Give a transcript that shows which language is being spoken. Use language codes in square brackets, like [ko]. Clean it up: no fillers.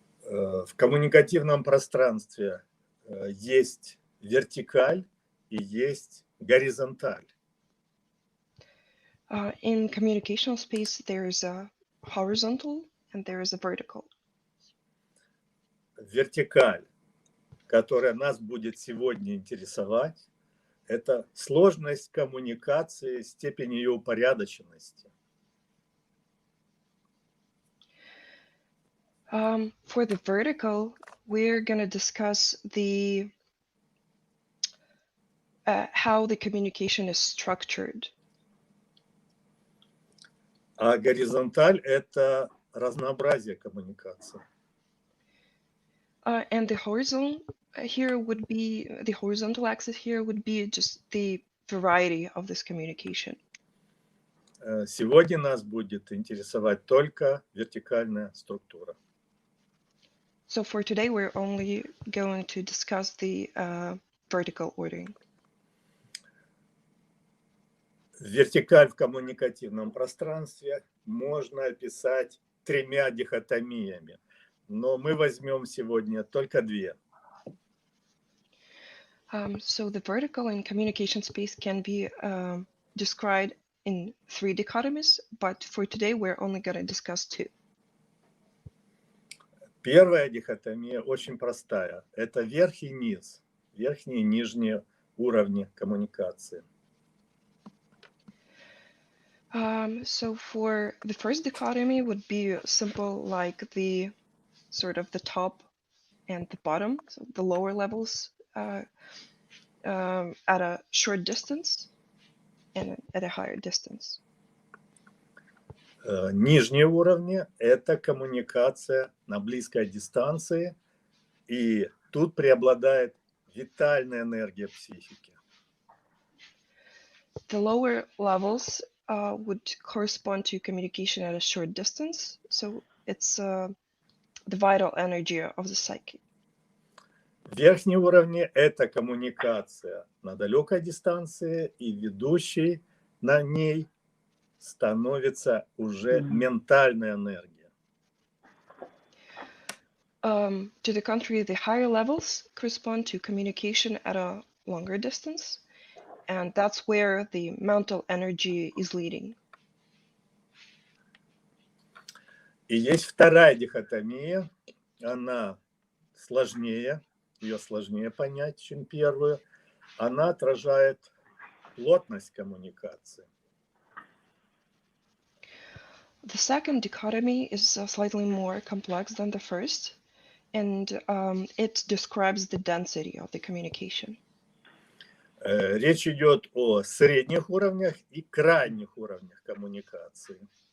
[ru] В коммуникативном пространстве есть вертикаль и есть горизонталь. [en] In communicational space, there's a horizontal and there is a vertical. [ru] Вертикаль, которая нас будет сегодня интересовать, это сложность коммуникации, степень ее упорядоченности. [en] For the vertical, we're going to discuss the how the communication is structured. [ru] А горизонталь – это разнообразие коммуникации. [en] And the horizontal here would be, the horizontal axis here would be just the variety of this communication. [ru] Сегодня нас будет интересовать только вертикальная структура. [en] So for today, we're only going to discuss the vertical ordering. [ru] Вертикаль в коммуникативном пространстве можно описать тремя дихотомиями, но мы возьмем сегодня только две. [en] So the vertical in communication space can be described in 3 dichotomies, but for today we're only going to discuss 2. [ru] Первая дихотомия очень простая. Это верх и низ, верхние и нижние уровни коммуникации. [en] So for the first dichotomy would be simple, like the sort of the top and the bottom, so the lower levels at a short distance and at a higher distance. [ru] Нижние уровни – это коммуникация на близкой дистанции, и тут преобладает витальная энергия психики. [en] The lower levels would correspond to communication at a short distance, so it's the vital energy of the psyche. [ru] Верхние уровни – это коммуникация на далекой дистанции, и ведущей на ней становится уже ментальная энергия. [en] To the contrary, the higher levels correspond to communication at a longer distance, and that's where the mental energy is leading. [ru] И есть вторая дихотомия, она сложнее, ее сложнее понять, чем первую. Она отражает плотность коммуникации. [en] The second dichotomy is slightly more complex than the first, and it describes the density of the communication. [ru] Речь идет о средних уровнях и крайних уровнях коммуникации.